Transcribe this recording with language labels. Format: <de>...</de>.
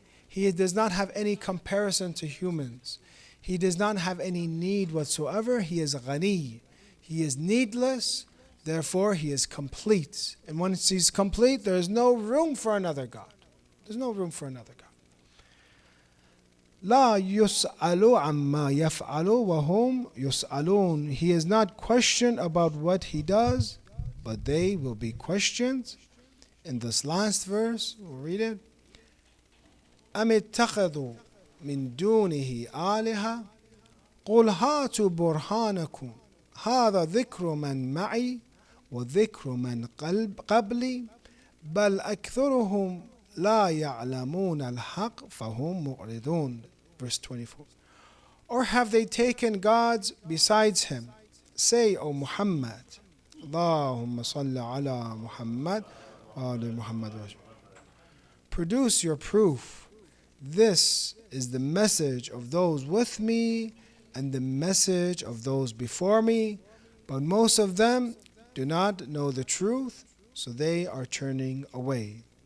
<en>He does not have any comparison to humans. He does not have any need whatsoever. He is ghani. He is needless. Therefore, He is complete. And once He's complete, there is no room for another God. There's no room for another God.</en> <ar>لا يسأل عما يفعل وهم يسألون.</ar> <en>He is not questioned about what He does, but they will be questioned. In this last verse, we'll read it.</en> <ar>أم اتخذوا من دونه آلهة قل هاتوا برهانكم هذا ذكر من معي وذكر من قبلي بل أكثرهم لا يعلمون الحق فهم معرضون.</ar> <en>Verse 24. Or have they taken gods besides Him? Say, O Muhammad, Allahumma salli ala Muhammad wa ala Muhammad. Produce your proof. This is the message of those with me and the message of those before me, but most of them do not know the truth, so they are turning away.</en>